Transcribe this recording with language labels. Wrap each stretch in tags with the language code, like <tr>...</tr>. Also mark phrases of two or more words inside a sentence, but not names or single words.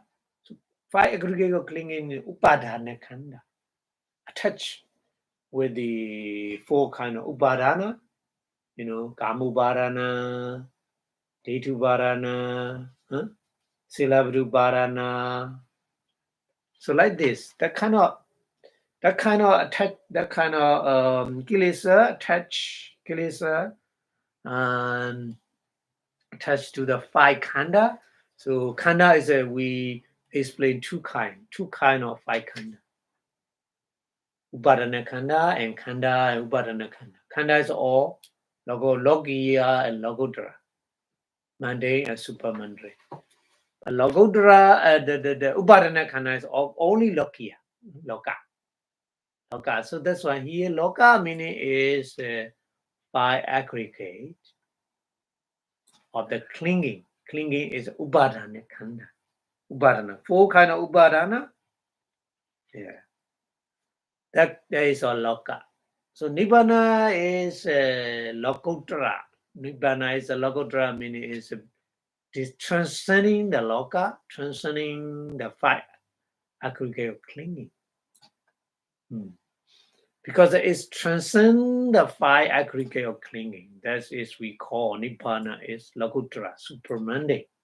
<en>So five aggregate of clinging,</en> <pi>upadana khanda,</pi> <en>attached with the four kind of upadana,</en> <pi>kamupadana, Detupadana, Silabhupadana.</pi> <en>So like this, that kind of kilesa, attach kilesa, and attached to the five khanda. So khanda is we explain two kind of five khanda.</en> <pi>Upadana khanda and upadana khanda.</pi> <en>Khanda is all logiya and lokuttara, mundane and supramundane. Lokuttara, the</en> <pi>upadana khanda</pi> <en>is only</en> <pi>lokiya, loka.</pi> <en>So that's why here loka meaning is by aggregate of the clinging. Clinging is</en> <pi>upadana khanda.</pi> <en>Upadana, four kind of upadana. Yeah, that is all loka. So nibbana is lokuttara. Nibbana is a lokuttara meaning is transcending the loka, transcending the five aggregate of clinging. Because it is transcend the five aggregate of clinging. That is we call nibbana is lokuttara, supramundane.</en>